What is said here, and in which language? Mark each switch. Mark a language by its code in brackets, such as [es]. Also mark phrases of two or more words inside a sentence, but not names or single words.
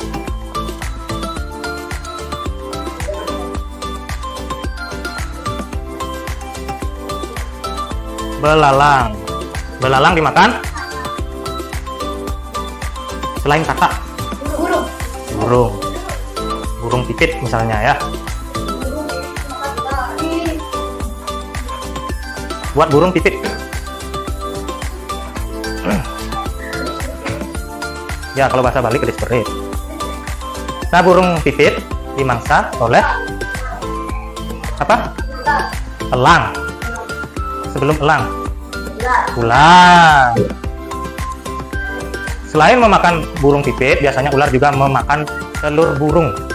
[id] Belalang dimakan selain kata. Burung pipit misalnya ya. Buat burung pipit. Ya, kalau bahasa Bali [ban] kedis perit. [id] Nah, burung pipit dimangsa oleh apa? Elang. Sebelum elang, ular. Selain memakan burung pipit, biasanya ular juga memakan telur burung.